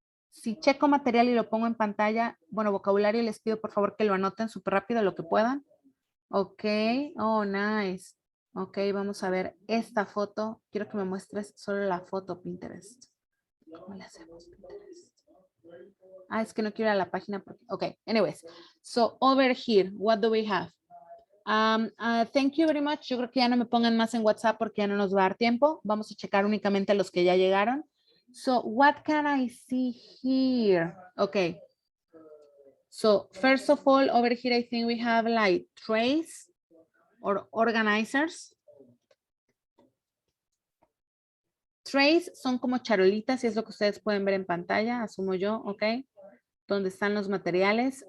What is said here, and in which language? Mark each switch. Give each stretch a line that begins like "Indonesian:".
Spanish: Si checo material y lo pongo en pantalla, bueno, vocabulario, les pido por favor que lo anoten súper rápido lo que puedan. Ok,
English: oh, nice.
Spanish: Ok, vamos a ver esta foto. Quiero que me muestres solo la foto, Pinterest. ¿Cómo le hacemos, Pinterest? Ah, es que no quiero ir a la página.
English: Ok, anyways. So, over here, what do we have? Thank you very much.
Spanish: Yo creo que ya no me pongan más en WhatsApp porque ya no nos va a dar tiempo. Vamos a checar únicamente los que ya llegaron.
English: So, what can I see here? Okay. So, first of all, over here, I think we have like trays or organizers.
Spanish: Trays son como charolitas y es lo que ustedes pueden ver en pantalla, asumo yo, ok. Donde están los materiales.